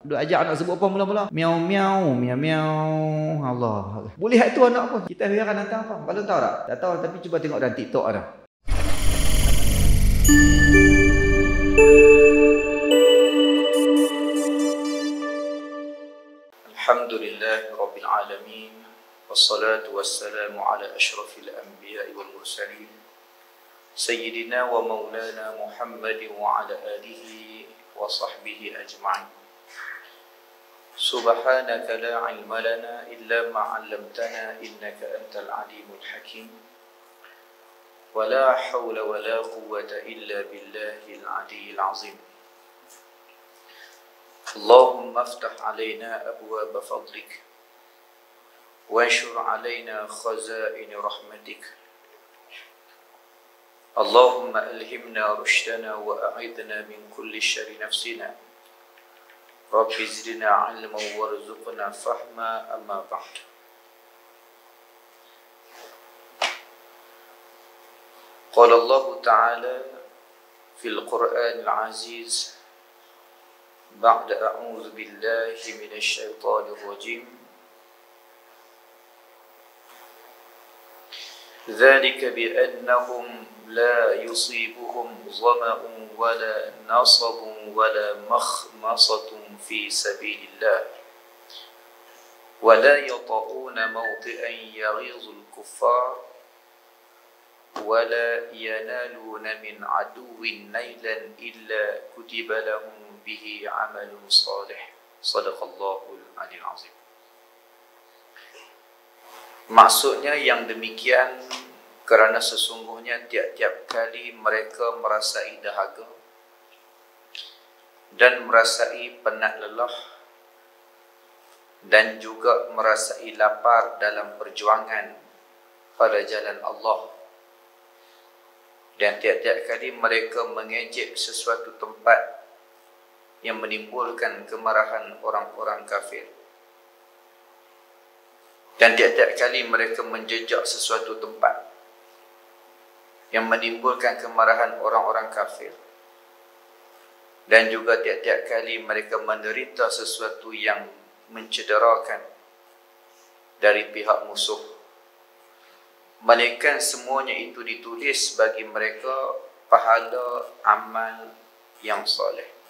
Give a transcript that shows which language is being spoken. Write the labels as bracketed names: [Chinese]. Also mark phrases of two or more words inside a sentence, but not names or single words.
[Malay] Duk ajak anak sebut apa mula-mula? Miau miau, miau miau. Allah. Boleh hak tu anak apa? Kita biarkan hantar apa? Kalau tahu tak? Tak tahu tapi cuba tengok dalam TikTok ada. [Arabic] الحمد لله رب العالمين. والصلاة والسلام على أشرف الأنبياء والمرسلين. سيدنا ومولانا محمد وعلى آله وصحبه أجمعين. سبحانك لا علم لنا إلا ما علمتنا إنك أنت العليم الحكيم. ولا حول ولا قوة إلا بالله العلي العظيم. اللهم افتح علينا أبواب فضلك وانشر علينا خزائن رحمتك. اللهم ألهمنا رشدنا وأعذنا من كل شر نفسنا. رب زدنا علما وارزقنا فهما, أما بعد. قال الله تعالى في القرآن العزيز بعد أعوذ بالله من الشيطان الرجيم. ذلك بأنهم لا يصيبهم ظمأ ولا نصب ولا مخمصة في سبيل الله ولا يطئون موطئا يغيظ الكفار ولا ينالون من عدو نيلا إلا كتب لهم به عمل صالح. صدق الله العلي العظيم. [Malay] Maksudnya yang demikian kerana sesungguhnya tiap-tiap kali mereka merasai dahaga dan merasai penat lelah dan juga merasai lapar dalam perjuangan pada jalan Allah, dan tiap-tiap kali mereka mengejek sesuatu tempat yang menimbulkan kemarahan orang-orang kafir, dan tiap-tiap kali mereka menjejak sesuatu tempat yang menimbulkan kemarahan orang-orang kafir, dan juga tiap-tiap kali mereka menderita sesuatu yang mencederakan dari pihak musuh, melainkan semuanya itu ditulis bagi mereka pahala amal yang soleh.